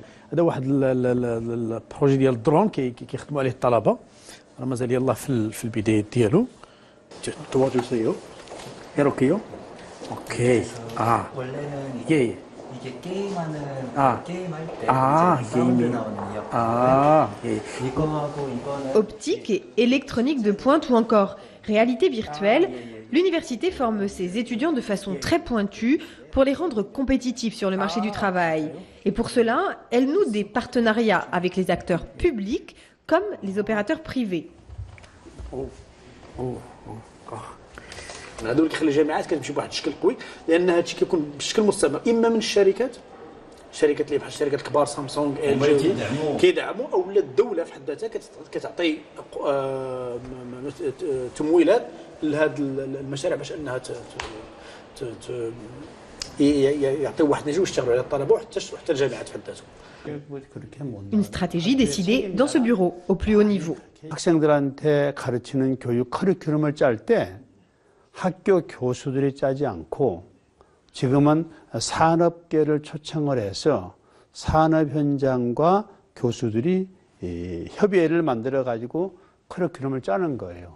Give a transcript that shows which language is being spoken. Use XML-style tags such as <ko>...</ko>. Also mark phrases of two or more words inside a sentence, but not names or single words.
<ar>هذا واحد البروجي ديال الدرون كيخدموا عليه الطلبه راه مازال يلاه في البدايه ديالو.</ar> <ko>도와주세요. 이렇게요? 오케이. 원래는 예. 이게 게임하는 게임할 때 게임이 나오는 예. 이거하고 이거는</ko> <fr>Optique et électronique de pointe ou encore réalité virtuelle, l'université forme ses étudiants de façon très pointue pour les rendre compétitifs sur le marché du travail. Et pour cela, elle noue des partenariats avec les acteurs publics comme les opérateurs privés.</fr> <ar>هذول كيخلي الجامعات كتمشي بواحد الشكل قوي لان هذا الشيء كيكون بشكل مستمر اما من الشركات اللي بحال الشركات الكبار سامسونج ال جي كيدعموا او الدوله في حد ذاتها كتعطي تمويلات لهذه المشاريع باش انها يعطيو واحد نجم يشتغلوا على الطلبه وحتى الجامعات في حد ذاتهم.</ar> <fr>Une stratégie décidée dans ce bureau, au plus haut niveau.</fr> <ko>학생들한테 가르치는 교육 커리큘럼을 짤 때 학교 교수들이 짜지 않고 지금은 산업계를 초청을 해서 산업 현장과 교수들이 협의회를 만들어 가지고 커리큘럼을 짜는 거예요.</ko>